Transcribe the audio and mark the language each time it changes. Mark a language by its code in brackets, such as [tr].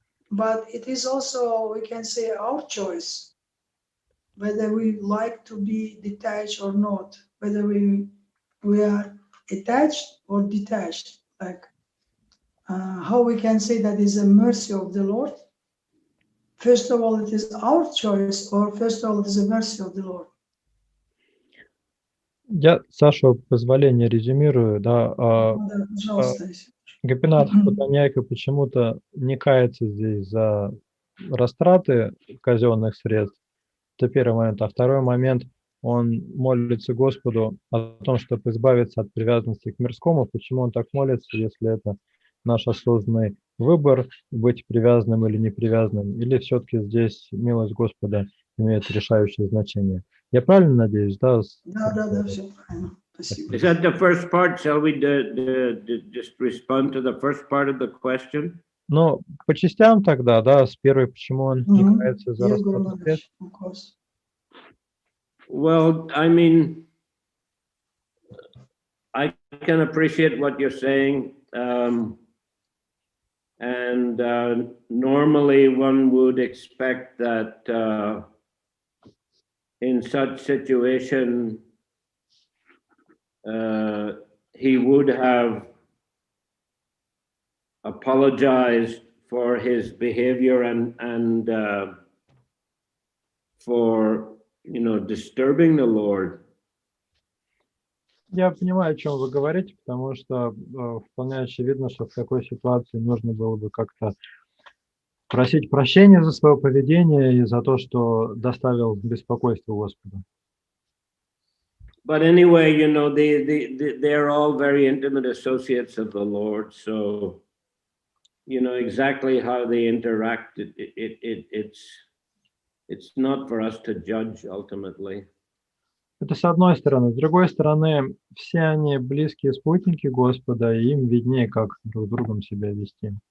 [en] But it is also, we can say, our choice whether we like to be detached or not, whether we are attached or detached. Like how we can say that is a mercy of the Lord. First of all, it is our choice, or first of all, it is a mercy of the Lord. [ru] Я, Саша, позволение резюмирую. Да, Да, пожалуйста. Гопинат Патаньяйка почему-то не кается здесь за растраты казенных средств. Это первый момент. А второй момент, он молится Господу о том, чтобы избавиться от привязанности к мирскому. Почему он так молится, если это наш осознанный выбор, быть привязанным или не привязанным, или все-таки здесь милость Господа имеет решающее значение? Я правильно надеюсь, да? Да, все правильно. Спасибо. [en] Is that the first part? Shall we just respond to the first part of the question? [ru] Ну, по частям тогда, да, с первой, почему он не Мгм. кается за [en] Yes, Guru [ru] распад лет. [en] Maharaj, of course. Well, I mean, I can appreciate what you're saying. And normally one would expect that in such situation, he would have apologized for his behavior and for, you know, disturbing the Lord. [ru] Я понимаю, о чем вы говорите, потому что вполне очевидно, что в такой ситуации нужно было бы как-то просить прощения за свое поведение и за то, что доставил беспокойство Господу. [en] But anyway, you know, they're all very intimate associates of the Lord. So, you know, exactly how they interact, it's not for us to judge ultimately. [ru] Это с одной стороны. С другой стороны, все они близкие спутники Господа, и им виднее, как друг с другом себя вести.